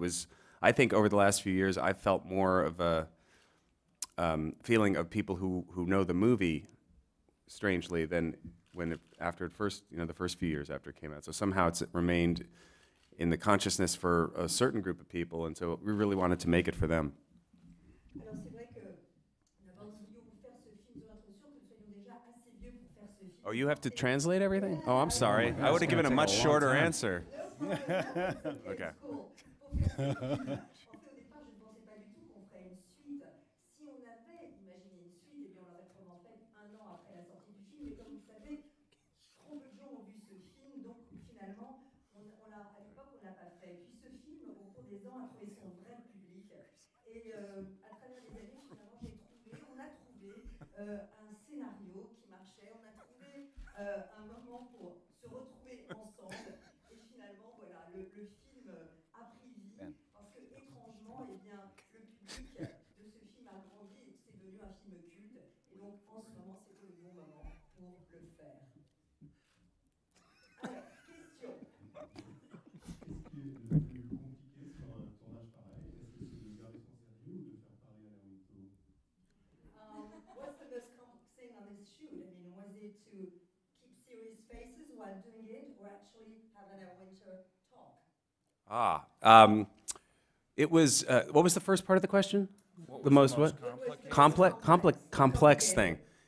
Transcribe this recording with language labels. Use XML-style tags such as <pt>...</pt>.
<en>It was, I think, over the last few years, I felt more of a feeling of people who know the movie, strangely, than after it first, you know, the first few years after it came out. So somehow it's remained in the consciousness for a certain group of people, and so we really wanted to make it for them.</en> <fr>Alors c'est vrai que nous voulions vous faire ce film sur notre sûr que nous soyons déjà assez vieux pour faire ce film.</fr> <en>Oh, you have to translate everything? Oh, I'm sorry. I would have given a much shorter answer. Okay. Cool.</en> <fr>En fait, au départ, je ne pensais pas du tout qu'on ferait une suite. Si on avait imaginé une suite, eh bien, on l'aurait probablement fait un an après la sortie du film. Mais comme vous le savez, trop peu de gens ont vu ce film, donc finalement, à l'époque, on ne l'a pas fait. Puis ce film, au cours des ans, a trouvé son vrai public. Et à travers les années, finalement, on a trouvé un scénario qui marchait, on a trouvé un moment pour se retrouver ensemble. Et finalement, voilà, le film a pris vie parce que, étrangement, eh bien, le public de ce film a grandi et c'est devenu un film culte. Et donc, en ce moment, c'était le bon moment pour le faire. Alors, question. Qu'est-ce qui est le plus compliqué sur un tournage pareil? Est-ce que c'est de garder son sérieux ou de faire pareil à la Winto?</fr> <en>What's the most complex thing on this shoot? I mean, was it to keep serious faces while doing it, or actually have a winter talk? It was. What was the first part of the question? The most what? Complex thing.</en>